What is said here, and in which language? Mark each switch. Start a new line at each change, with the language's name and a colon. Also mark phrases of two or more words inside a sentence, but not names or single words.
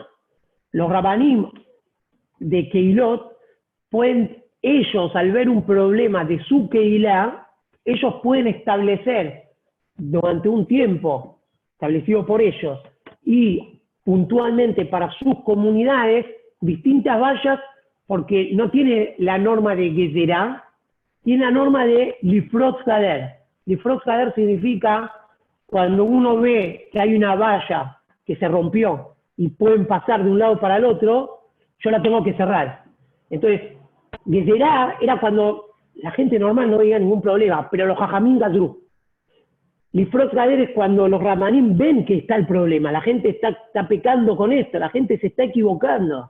Spanish: Los rabanim de Keilot pueden, ellos al ver un problema de su Kehilá, ellos pueden establecer durante un tiempo establecido por ellos y puntualmente para sus comunidades distintas vallas, porque no tiene la norma de Gezerá, tiene la norma de
Hebrew: לפרוץ גדר. לפרוץ גדר
Spanish: significa cuando uno ve que hay una valla que se rompió y pueden pasar de un lado para el otro, yo la tengo que cerrar. Entonces, Gezerá era cuando la gente normal no veía ningún problema, pero los
Hebrew: חכמים גזרו. לפרוץ גדר
Spanish: es cuando los Ramanim ven que está el problema, la gente está pecando con esto, la gente se está equivocando.